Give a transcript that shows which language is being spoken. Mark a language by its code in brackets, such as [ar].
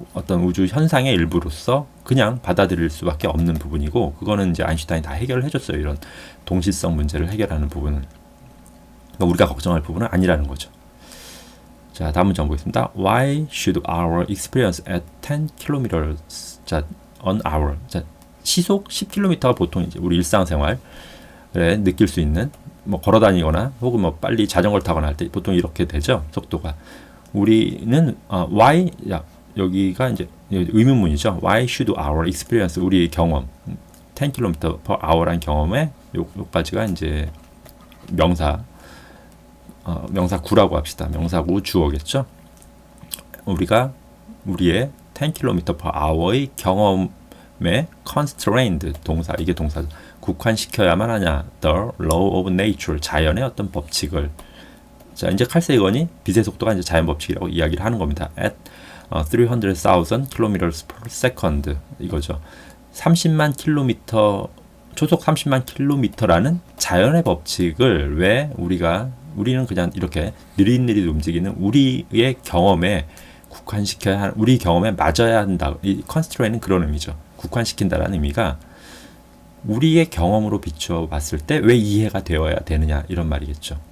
[ko] 어떤 우주 현상의 일부로서 그냥 받아들일 수밖에 없는 부분이고, 그거는 이제 아인슈타인이 다 해결을 해줬어요. 이런 동시성 문제를 해결하는 부분은. 그러니까 우리가 걱정할 부분은 아니라는 거죠. 자, 다음 문제 보겠습니다. [en] Why should our experience at 10 km an hour? [ko] 자, 시속 10km가 보통 이제 우리 일상생활에 느낄 수 있는, 뭐 걸어 다니거나 혹은 뭐 빨리 자전거를 타거나 할 때 보통 이렇게 되죠. 속도가. 우리는 why, 여기가 이제 의문문이죠. [en] Why should our experience, [ko] 우리의 경험, 10km per hour라는 경험에 요까지가 이제 명사구라고 합시다. 명사구 주어겠죠. 우리의 10km per hour의 경험에 constrained 동사, 이게 동사, 국한시켜야만 하냐. [en] The law of nature, [ko] 자연의 어떤 법칙을. 자, 이제 칼 세이건이 빛의 속도가 이제 자연 법칙이라고 이야기를 하는 겁니다. [en] At 300,000 km per second, [ko] 이거죠. 30만 킬로미터, 초속 30만 킬로미터라는 자연의 법칙을 왜 우리는 그냥 이렇게 느릿느릿 움직이는 우리의 경험에 국한시켜야 하는, 우리 경험에 맞아야 한다. 이 constraint는 그런 의미죠. 국한시킨다라는 의미가 우리의 경험으로 비추어 봤을 때 왜 이해가 되어야 되느냐, 이런 말이겠죠.